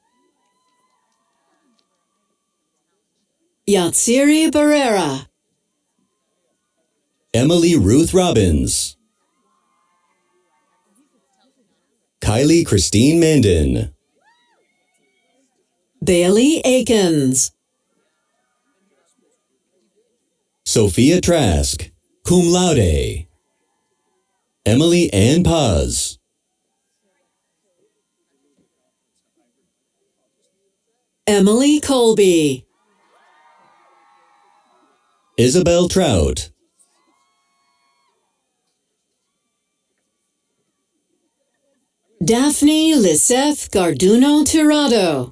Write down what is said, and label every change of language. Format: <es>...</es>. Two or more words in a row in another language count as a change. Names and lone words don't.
<en>Yatsiri Barrera. Emily Ruth Robbins. Kylie Christine Mandan. Bailey Akins. Sophia Trask,</en> <la>cum laude.</la> <en>Emily Ann Paz. Emily Colby. Isabel Trout. Daphne Liseth Garduno Tirado.</en>